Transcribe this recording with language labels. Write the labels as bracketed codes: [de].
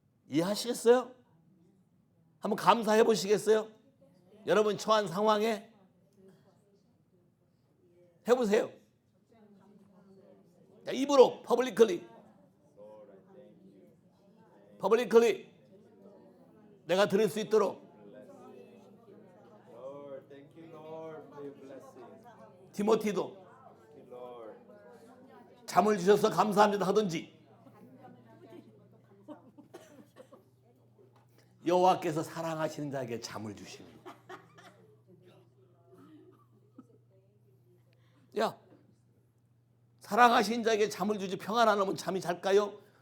[ko] 이해하시겠어요? 한번 감사해 보시겠어요? 여러분 처한 상황에 해보세요. 자, 입으로 publicly 내가 들을 수 있도록 [en] Lord, thank you, Lord, for your blessing. 디모티도 Thank you, Lord. [ko] 잠을 주셔서 감사합니다 하든지 여호와께서 사랑하시는 자에게 잠을 주시는 거예요. 야, 사랑하시는 자에게 잠을 주지 평안 안 하면 잠이 잘까요?